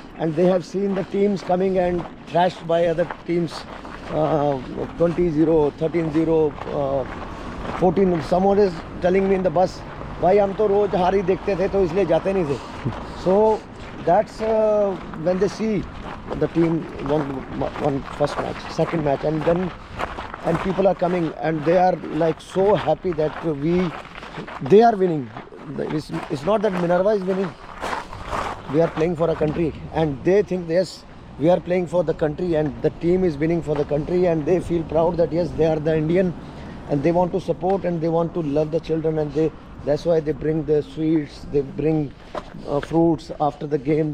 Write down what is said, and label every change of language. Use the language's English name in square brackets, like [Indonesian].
[English] And they have seen the teams coming and trashed by other teams, 20-0, 13-0, 14. Someone is telling me in the bus, [Hindi] भाई हम तो रोज हार ही देखते थे तो इसलिए जाते नहीं थे. [English] So that's when they see the team won first match, second match, and people are coming and they are like so happy that they are winning. it's not that Minerva is winning. We are playing for a country, and they think yes, we are playing for the country, and the team is winning for the country, and they feel proud that yes, they are the Indian, and they want to support and they want to love the children, and that's why they bring the sweets, they bring fruits after the game.